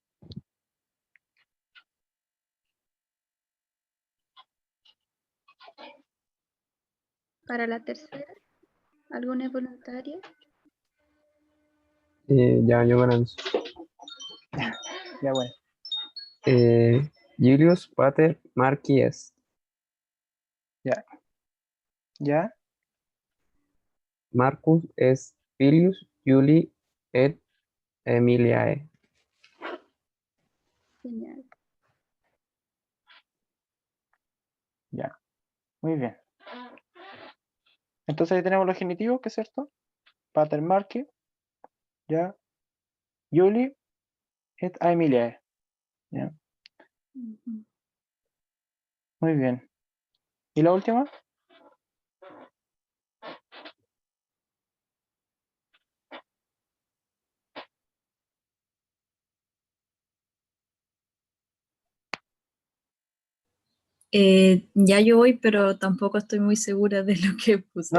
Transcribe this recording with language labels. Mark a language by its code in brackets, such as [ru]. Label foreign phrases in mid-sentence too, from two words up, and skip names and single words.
[es] Para la tercera, ¿alguna voluntaria? Ya, yo comienzo. Ya, bueno. [la] Julius Pater Marci est. [es] Ya. ¿Ya? [la] Marcus est Filius Julii et Emiliae. [es] Genial. Ya. Muy bien. Entonces ahí tenemos los genitivos, ¿qué es cierto? [la] Pater Marci. Ya. Juli et Aemilia. [es] Ya. Ujú. Muy bien. ¿Y la última? Ya yo voy, pero tampoco estoy muy segura de lo que puse.